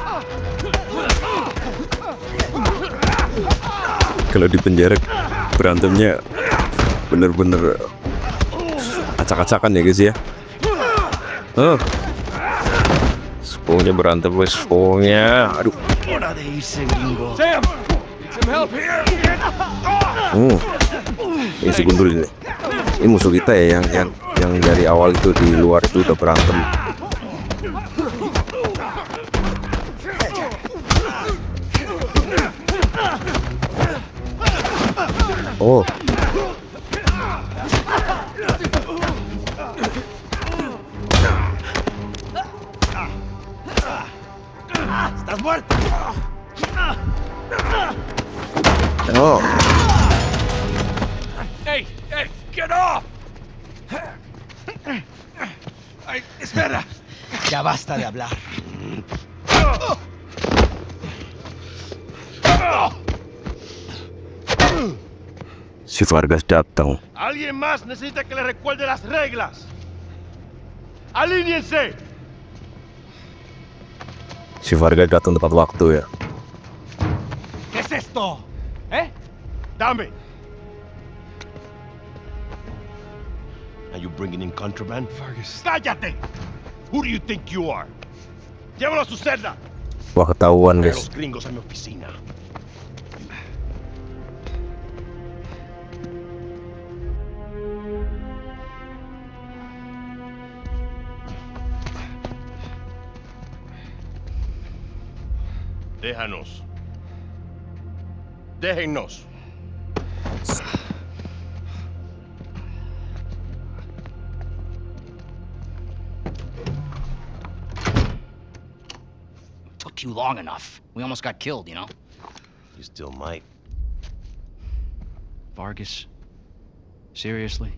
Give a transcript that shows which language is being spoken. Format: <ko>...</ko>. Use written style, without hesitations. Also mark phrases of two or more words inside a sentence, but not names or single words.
<id>Kalau di penjara berantemnya bener-bener acak-acakan ya guys ya. Sepungnya berantem guys, sepungnya. Aduh. Sam,</id> <en>need some help here.</en> <id>Ini si Gundul ini. Ini musuh kita ya yang dari awal itu di luar itu udah berantem. Oh.</id> <es>¿Estás muerto? Oh.</es> <en>Hey, get off!</en> <es>Ay, espera. Ya basta de hablar.</es> <id>Si Vargas datang.</id> <es>Alguien más necesita que le recuerde las reglas. ¡Alíñense!</es> <id>Si Vargas datang tepat waktu ya.</id> <es>¿Qué es esto? Dame.</es> <en>Are you bringing in contraband? Vargas. ¡Cállate! Who do you think you are?</en> <es>Llévalo a su celda.</es> <id>Wah, ketahuan</id> <es>Trae</es> <id>guys.</id> <es>los gringos a mi oficina. Déjanos. Déjennos.</es> <en>Took you long enough. We almost got killed, you know? You still might. Vargas? Seriously?</en>